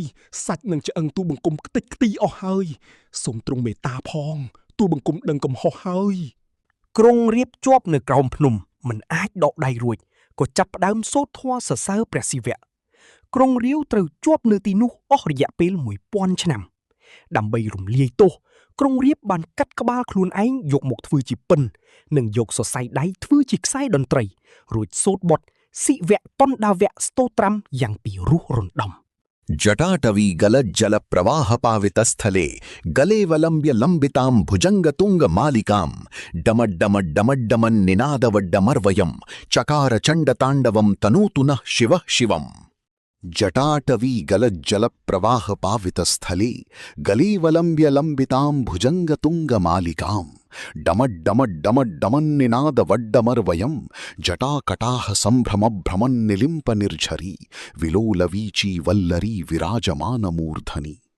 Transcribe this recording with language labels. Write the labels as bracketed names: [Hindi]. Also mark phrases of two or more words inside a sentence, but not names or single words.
[Khmer] សាច់នឹងឆ្អឹងទូបង្គំខ្ទេចខ្ទីអស់ហើយសូមទ្រង់មេត្តាផងទូបង្គំដឹងកំហុសហើយក្រុងរាពណ៍ជាប់នៅក្រោមភ្នំមិនអាចដកដៃរួចក៏ចាប់ផ្ដើមសូត្រធម៌សរសើរព្រះศิវៈក្រុងរាវត្រូវជាប់នៅទីនោះអស់រយៈពេល1000ឆ្នាំដើម្បីរំលាយទោសក្រុងរាពណ៍បានកាត់ក្បាលខ្លួនឯងយកមកធ្វើជាពិននិងយកសរសៃដៃធ្វើជាខ្សែតន្ត្រីរួចសូត្របទសិវៈតណ្ដាវៈស្តោត្រាំយ៉ាងពីរោះរណ្ដំ [Sanskrit] जटाटवी गलज्जल प्रवाह पावितस्थले गले वलंब्य लंबितां भुजंगतुंग मालिकां डमड्डमड्डमड्डमन् निनादवड्डमर्वयं चकार चण्डताण्डवं तनोतु नः शिवः शिवम् जटाटवी गलज्जल प्रवाह पावितस्थले गले वलंब्य लंबितां भुजंगतुंग मालिकां डमड्डमड्डमड्डमन्निनादवड्डमर्वयं जटाकटाह संभ्रमभ्रमन्निलिम्प निर्झरी विलोलवीची वल्लरी विराजमानमूर्धनि